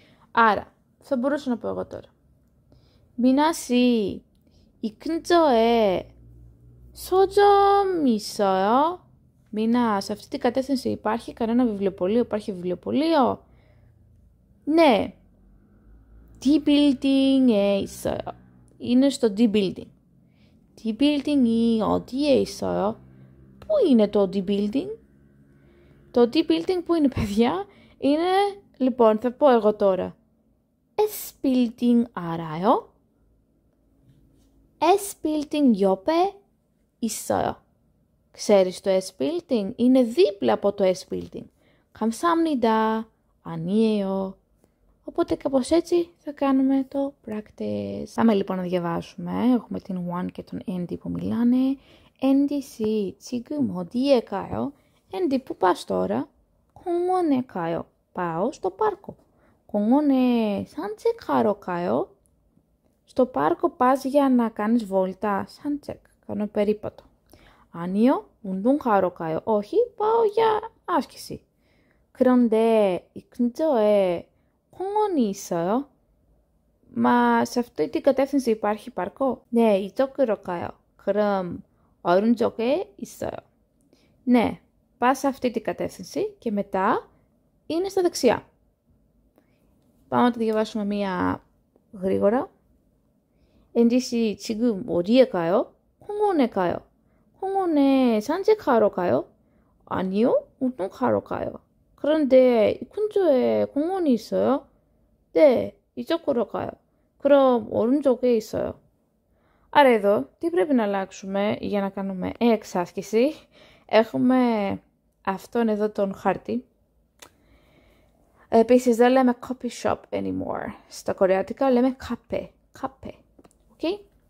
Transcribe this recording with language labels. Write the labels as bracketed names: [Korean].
[Greek] Άρα, θα μπορούσα να πω εγώ τώρα. [Korean] 미나 씨, 이 근처에 서점 있어요? [Greek] 미나, σε αυτή την κατεύθυνση υπάρχει κανένα βιβλιοπωλείο, υπάρχει βιβλιοπωλείο? Ναι. [Korean] D-Building에 있어요. [Greek] είναι στο D-Building. [Korean] D-Building이 어디에 있어요? [Greek] Πού είναι το D-Building? Το D-Building που είναι, παιδιά, είναι, λοιπόν, θα πω εγώ τώρα. [Korean] S-Building 알아요? S-Building 옆에 있어요. [Greek] Ξέρεις το S-Building? Είναι δίπλα από το S-Building. [Korean] 감사합니다. 아니에요. [Greek] Οπότε κάπως έτσι θα κάνουμε το practice. Πάμε λοιπόν να διαβάσουμε. Έχουμε την One και τον Andy που μιλάνε. [Korean] Andy 씨, 지금 어디에 가요? [Greek] Andy, πού πας τώρα? [Korean] 공원에 가요. [Greek] πάω στο πάρκο. [Korean] 공원에 산책하러 가요. [Greek] Στο πάρκο πας για να κάνεις βόλτα. 산책, κάνω περίπατο. [Korean] 아니요, 운동하러 가요. [Greek] όχι, πάω για άσκηση. [Korean] 그런데 이 근처에 공원이 있어요? [Greek] Μα σε αυτή την κατεύθυνση υπάρχει πάρκο? [Korean] 네, 이쪽으로 가요. 그럼 오른쪽에 있어요. [Greek] Ναι, πας σε αυτή την κατεύθυνση και μετά είναι στα δεξιά. Πάμε να το διαβάσουμε μία γρήγορα. [Korean] Andy 씨, 지금 어디에 가요? 공원에 가요. 공원에 산책하러 가요? 아니요, 운동하러 가요. 그런데 이 근처에 공원이 있어요? 네, 이쪽으로 가요. 그럼 오른쪽에 있어요. [Greek] Άρα εδώ, τι πρέπει να αλλάξουμε για να κάνουμε εξάσκηση? Έχουμε αυτόν εδώ τον χάρτη. Επίσης δεν λέμε [English] coffee shop anymore. [Greek] Στα κορεάτικα λέμε cafe. Cafe. Okay?